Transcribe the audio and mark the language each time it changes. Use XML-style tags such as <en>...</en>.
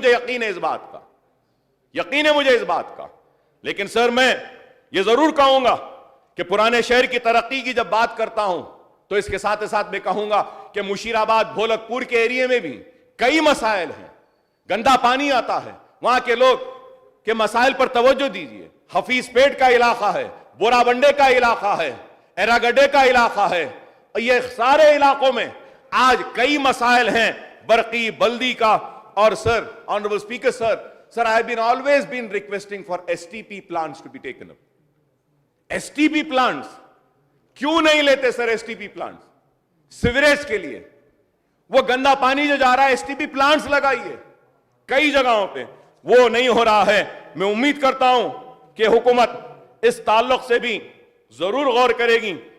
<ur>مجھے یقین ہے اس بات کا, یقین ہے مجھے اس بات کا. لیکن سر میں یہ ضرور کہوں گا کہ پرانے شہر کی ترقی کی جب بات کرتا ہوں تو اس کے ساتھ ساتھ میں کہوں گا کہ مشیر آباد بھولک پور کے ایریے میں بھی کئی مسائل ہیں. گندا پانی آتا ہے, وہاں کے لوگ کے مسائل پر توجہ دیجیے. حفیظ پیٹ کا علاقہ ہے, بورا بنڈے کا علاقہ ہے, ایرا گڈے کا علاقہ ہے, یہ سارے علاقوں میں آج کئی مسائل ہیں برقی بلدی کا. اور سر, honourable speaker</ur> <en>sir, I have been always been requesting for STP plants to be taken up.</en> <ur>STP plants کیوں نہیں لیتے سر؟ STP plants سیوریج کے لیے, وہ گندا پانی جو جا رہا ہے STP plants لگائیے کئی جگہوں پہ, وہ نہیں ہو رہا ہے. میں امید کرتا ہوں کہ حکومت اس تعلق سے بھی ضرور غور کرے گی.</ur>